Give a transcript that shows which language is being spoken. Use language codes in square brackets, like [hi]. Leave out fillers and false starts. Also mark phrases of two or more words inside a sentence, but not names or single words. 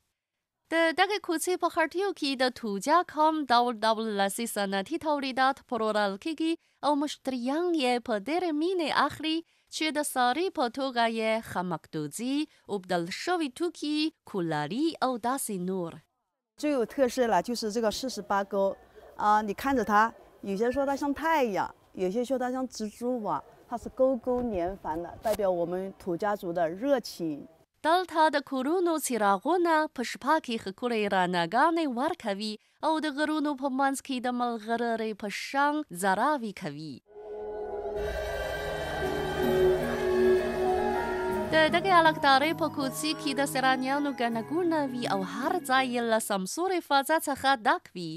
[ps] د دغه کوڅې په خټیو کې د توجا کام ډول لاسي صنعتي تولیدات پلورل کېږي او مشتریان یې په ډېرې مینې اخلي چې د ساري په توګه یې خامکدوزي اوبدل شوي توکي کولاري او داسې نور. [zh] 最有特色了就是这个48沟啊，你看着它，有些说它像太阳，有些说它像蜘蛛网，它是沟沟连环的，代表我们土家族的热情。 [ps] دلته د کورونو څراغونه په شپه کې ښکلې رڼاګانې ورکوي او د غرونو په منځ کې د ملغلرې په شان ځراوې کوي. د دغې الکتارې په کوڅې کې د سیلانیانو ګڼه ګوڼه وي او هر ځای یې له سمسورې فضا څخه ډک وي.